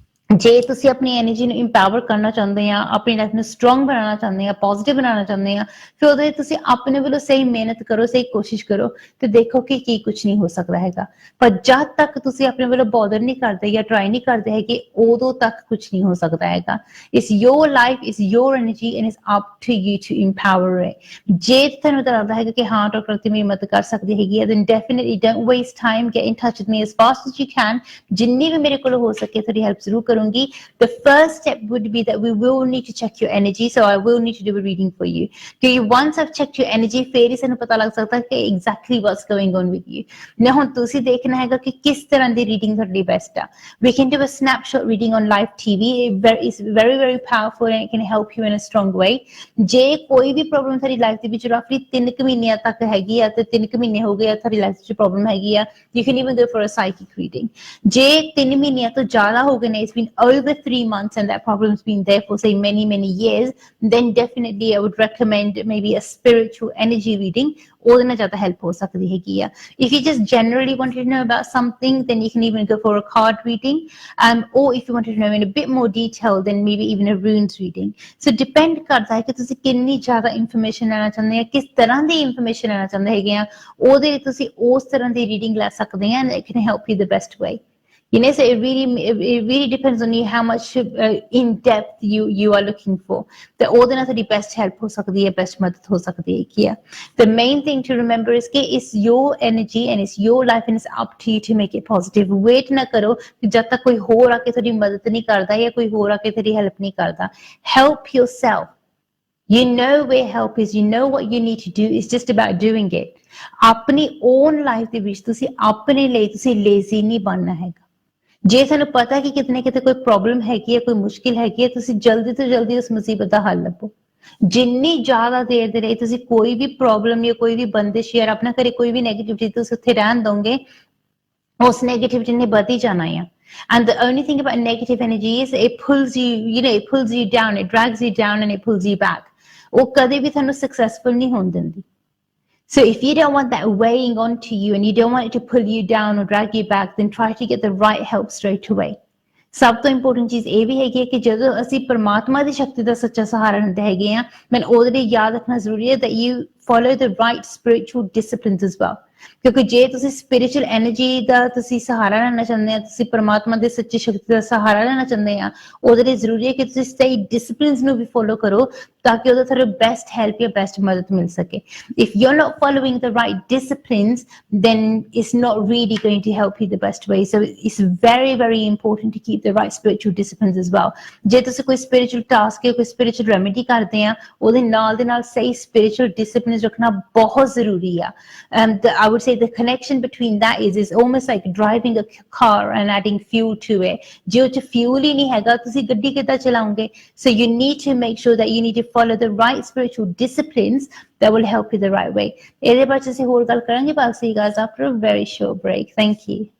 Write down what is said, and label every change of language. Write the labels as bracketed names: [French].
[Punjabi] ਜੇ ਤੁਸੀਂ ਆਪਣੀ ਐਨਰਜੀ ਨੂੰ ਇੰਪਾਵਰ ਕਰਨਾ ਚਾਹੁੰਦੇ ਆ, ਆਪਣੀ ਲਾਈਫ ਨੂੰ ਸਟਰੋਂਗ ਬਣਾਉਣਾ ਚਾਹੁੰਦੇ ਆ, ਪੋਜ਼ਿਟਿਵ ਬਣਾਉਣਾ ਚਾਹੁੰਦੇ ਆ, ਫਿਰ ਉਹਦੇ ਤੁਸੀਂ ਆਪਣੇ ਵੱਲੋਂ ਸਹੀ ਮਿਹਨਤ ਕਰੋ, ਸਹੀ ਕੋਸ਼ਿਸ਼ ਕਰੋ ਤੇ ਦੇਖੋ ਕਿ ਕੀ ਕੁਝ ਨਹੀਂ ਹੋ ਸਕਦਾ ਹੈਗਾ। ਪਰ ਜਦ ਤੱਕ ਤੁਸੀਂ ਆਪਣੇ ਵੱਲੋਂ ਬੋਦਰ ਨਹੀਂ ਕਰਦੇ ਜਾਂ ਟਰਾਈ ਨਹੀਂ ਕਰਦੇ ਹੈਗੇ ਉਦੋਂ ਤੱਕ ਕੁਝ ਨਹੀਂ ਹੋ ਸਕਦਾ ਹੈਗਾ। [English] It's your life, it's your energy and it's up to you to empower it. [Punjabi] ਜੇ ਤੁਹਾਨੂੰ ਲੱਗਦਾ ਹੈਗਾ ਕਿ ਹਾਂ ਡਾਕਟਰ ਅਰਤੀ ਮੇਰੀ ਮਦਦ ਕਰ ਸਕਦੀ ਹੈਗੀ ਹੈ, [English] then definitely don't waste time, get in touch with me as fast as you can। [Punjabi] ਜਿੰਨੀ ਵੀ ਮੇਰੇ ਕੋਲ ਹੋ ਸਕੇ ਤੁਹਾਡੀ ਹੈਲਪ ਜ਼ਰੂਰ ਕਰੂੰਗੀ। [English] The first step would be that we will need to check your energy, so I will need to do a reading for you. Okay, once I've checked your energy, [Punjabi] ਫਿਰ ਹੀ ਸਾਨੂੰ ਪਤਾ ਲੱਗ ਸਕਦਾ ਕਿ [English] exactly what's going on with you। [Punjabi] now ਹੁਣ ਤੁਸੀਂ ਦੇਖਣਾ ਹੈਗਾ ਕਿ ਕਿਸ ਤਰ੍ਹਾਂ ਦੀ ਰੀਡਿੰਗ ਤੁਹਾਡੀ ਬੈਸਟ ਆ। [English] We can do a snapshot reading on live TV, it's very very powerful and it can help you in a strong way। [Punjabi] ਜੇ ਕੋਈ ਵੀ ਪ੍ਰੋਬਲਮ ਤੁਹਾਡੀ ਲਾਈਫ ਦੇ ਵਿੱਚ ਰਫਲੀ 3 ਮਹੀਨਿਆਂ ਤੱਕ ਹੈਗੀ ਆ ਤੇ 3 ਮਹੀਨੇ ਹੋ ਗਏ ਆ ਤੁਹਾਡੀ ਲਾਈਫ ਵਿੱਚ ਪ੍ਰੋਬਲਮ ਹੈਗੀ ਆ, [English] you can even go for a psychic reading। [Punjabi] ਜੇ 3 ਮਹੀਨਿਆਂ ਤੋਂ ਜ਼ਿਆਦਾ ਹੋ ਗਏ ਨੇ, [English] it's been over 3 months and that problem's been there for say many years, then definitely I would recommend maybe a spiritual energy reading। [Punjabi] ਉਹਦੇ ਨਾਲ ਜ਼ਿਆਦਾ ਹੈਲਪ ਹੋ ਸਕਦੀ ਹੈਗੀ ਆ। [English] if you just generally wanted to know about something, then you can even go for a card reading, or if you wanted to know in a bit more detail, then maybe even a runes reading। [Punjabi] so depend ਕਰਦਾ ਹੈ ਕਿ ਤੁਸੀਂ ਕਿੰਨੀ ਜ਼ਿਆਦਾ information ਲੈਣਾ ਚਾਹੁੰਦੇ ਆ, ਕਿਸ ਤਰ੍ਹਾਂ ਦੀ ਇਨਫੋਰਮੇਸ਼ਨ ਲੈਣਾ ਚਾਹੁੰਦੇ ਹੈਗੇ ਆ, ਉਹਦੇ ਲਈ ਤੁਸੀਂ ਉਸ ਤਰ੍ਹਾਂ ਦੀ ਰੀਡਿੰਗ ਲੈ ਸਕਦੇ ਆ [English] and it can help you the best way। so it really depends on you how much in depth you are looking for। [Punjabi] ਤੇ ਉਹਦੇ ਨਾਲ ਤੁਹਾਡੀ best help ਹੋ ਸਕਦੀ ਹੈ, best ਮਦਦ ਹੋ ਸਕਦੀ ਹੈ ਕੀ ਆ। [English] The main thing to remember is ਕਿ it's your energy and it's your life and it's up to you to make it positive। [Punjabi] wait ਨਾ ਕਰੋ ਕਿ ਜਦ ਤੱਕ ਕੋਈ ਹੋਰ ਆ ਕੇ ਤੁਹਾਡੀ ਮਦਦ ਨਹੀਂ ਕਰਦਾ ਜਾਂ ਕੋਈ ਹੋਰ ਆ ਕੇ ਤੁਹਾਡੀ ਹੈਲਪ ਨਹੀਂ ਕਰਦਾ। [English] help yourself। you know where help is, you know what you need to do, it's just about doing it। [Punjabi] ਆਪਣੀ own life ਦੇ ਵਿੱਚ ਤੁਸੀਂ ਆਪਣੇ ਲਈ ਤੁਸੀਂ lazy ਨਹੀਂ ਬਣਨਾ ਹੈਗਾ। ਜੇ ਤੁਹਾਨੂੰ ਪਤਾ ਕਿ ਕਿਤੇ ਨਾ ਕਿਤੇ ਕੋਈ ਪ੍ਰੋਬਲਮ ਹੈਗੀ ਹੈ, ਕੋਈ ਮੁਸ਼ਕਿਲ ਹੈਗੀ ਹੈ, ਤੁਸੀਂ ਜਲਦੀ ਤੋਂ ਜਲਦੀ ਉਸ ਮੁਸੀਬਤ ਦਾ ਹੱਲ ਲੱਭੋ। ਜਿੰਨੀ ਜ਼ਿਆਦਾ ਦੇਰ ਦੇ ਲਈ ਤੁਸੀਂ ਕੋਈ ਵੀ ਪ੍ਰੋਬਲਮ ਜਾਂ ਕੋਈ ਵੀ ਬੰਦਿਸ਼ ਜਾਂ ਆਪਣਾ ਘਰੇ ਕੋਈ ਵੀ ਨੈਗੇਟਿਵਿਟੀ ਤੁਸੀਂ ਉੱਥੇ ਰਹਿਣ ਦੋਗੇ, ਉਸ ਨੈਗੇਟਿਵਿਟੀ ਨੇ ਵੱਧ ਹੀ ਜਾਣਾ ਆ। [English] And the only thing about negative energy is it pulls you, it pulls you down, it drags you down and it pulls you back। [Punjabi] ਉਹ ਕਦੇ ਵੀ ਤੁਹਾਨੂੰ ਸਕਸੈਸਫੁਲ ਨਹੀਂ ਹੋਣ ਦਿੰਦੀ। [English] So if you don't want that weighing onto you and you don't want it to pull you down or drag you back, then try to get the right help straight away। [Punjabi] ਸਭ ਤੋਂ important ਚੀਜ਼ ਇਹ ਵੀ ਹੈਗੀ ਹੈ ਕਿ ਜਦੋਂ ਅਸੀਂ ਪਰਮਾਤਮਾ ਦੀ ਸ਼ਕਤੀ ਦਾ ਸੱਚਾ ਸਹਾਰਾ ਲੈਂਦੇ ਹੈਗੇ ਆ, ਮੈਨੂੰ ਉਹਦੇ ਲਈ ਯਾਦ ਰੱਖਣਾ ਜ਼ਰੂਰੀ ਹੈ [English] that you follow the right spiritual disciplines as well। [Punjabi] ਕਿਉਂਕਿ ਜੇ ਤੁਸੀਂ spiritual energy ਦਾ ਤੁਸੀਂ ਸਹਾਰਾ ਲੈਣਾ ਚਾਹੁੰਦੇ ਆ, ਤੁਸੀਂ ਪਰਮਾਤਮਾ ਦੇ ਸੱਚੀ ਸ਼ਕਤੀ ਦਾ ਸਹਾਰਾ ਲੈਣਾ ਚਾਹੁੰਦੇ ਆ, ਉਹਦੇ ਲਈ ਜ਼ਰੂਰੀ ਹੈ ਕਿ ਤੁਸੀਂ ਸਹੀ ਡਿਸਪਲਿਨਸ ਨੂੰ ਵੀ ਫੋਲੋ ਕਰੋ ਤਾਂ ਕਿ ਉਹਦਾ ਤੁਹਾਨੂੰ ਬੈਸਟ ਹੈਲਪ ਜਾਂ ਬੈਸਟ ਮਦਦ ਮਿਲ ਸਕੇ। [English] If you're not following the right disciplines, then it's not really going to help you the best way. So it's very, very important to keep the right spiritual disciplines as well. [Punjabi] ਜੇ ਤੁਸੀਂ ਕੋਈ spiritual task ਜਾਂ ਕੋਈ spiritual remedy ਕਰਦੇ ਆ, ਉਹਦੇ ਨਾਲ ਦੇ ਨਾਲ ਸਹੀ spiritual disciplines ਰੱਖਣਾ ਬਹੁਤ ਜ਼ਰੂਰੀ ਆ। [English] I would say the connection between that is almost like driving a car and adding fuel to it. [Punjabi] ਜੇ ਉਹ 'ਚ fuel ਹੀ ਨਹੀਂ ਹੈਗਾ, ਤੁਸੀਂ ਗੱਡੀ ਕਿੱਦਾਂ ਚਲਾਓਗੇ? [English] So you need to make sure that you need to follow the right spiritual disciplines that will help you the right way. [Punjabi] ਇਹਦੇ ਬਾਰੇ ਅਸੀਂ ਹੋਰ ਗੱਲ ਕਰਾਂਗੇ, [English] but I'll see you guys after a very short break. Thank you.